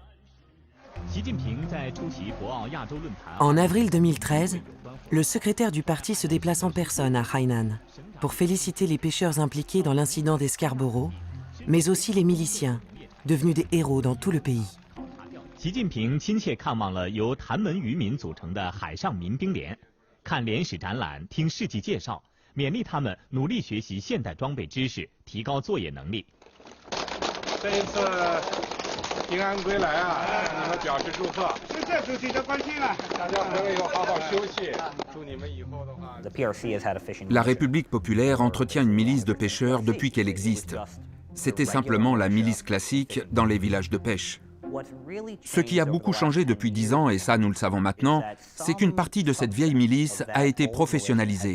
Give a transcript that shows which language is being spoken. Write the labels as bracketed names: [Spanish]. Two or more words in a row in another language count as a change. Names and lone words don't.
[French] En avril 2013, le secrétaire du parti se déplace en personne à Hainan pour féliciter les pêcheurs impliqués dans l'incident des Scarborough, mais aussi les miliciens, devenus des héros dans tout le pays. [Chinese] 习近平亲切看望了由谭门渔民组成的海上民兵连，看联史展览，听事迹介绍，勉励他们努力学习现代装备知识，提高作业能力。这一次平安归来啊，向你们表示祝贺。是这主席的关心啊，大家回来以后好好休息，祝你们以后的话。 [French] La République populaire entretient une milice de pêcheurs depuis qu'elle existe. C'était simplement la milice classique dans les villages de pêche. Ce qui a beaucoup changé depuis 10 ans, et ça nous le savons maintenant, c'est qu'une partie de cette vieille milice a été professionnalisée.